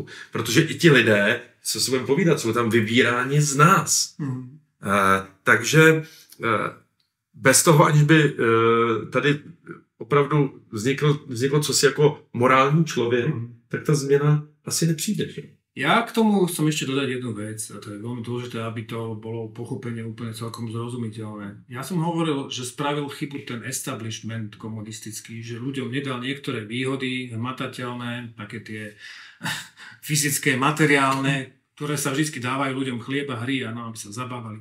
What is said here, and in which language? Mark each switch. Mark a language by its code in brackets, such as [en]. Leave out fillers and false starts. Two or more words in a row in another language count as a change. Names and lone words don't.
[cs] Protože i ti lidé, co se budeme povídat, jsou tam vybíráni z nás. Takže bez toho, aniž by tady opravdu vzniklo cosi jako morální člověk, tak ta změna asi nepřijde. Že? [sk] Ja k tomu chcem ešte dodať jednu vec, a to je veľmi dôležité, aby to bolo pochopenie úplne celkom zrozumiteľné. Ja som hovoril, že spravil chybu ten establishment komunistický, že ľuďom nedal niektoré výhody hmatateľné, také tie fyzické, materiálne, ktoré sa vždy dávajú ľuďom chlieba, hry, aby sa zabávali.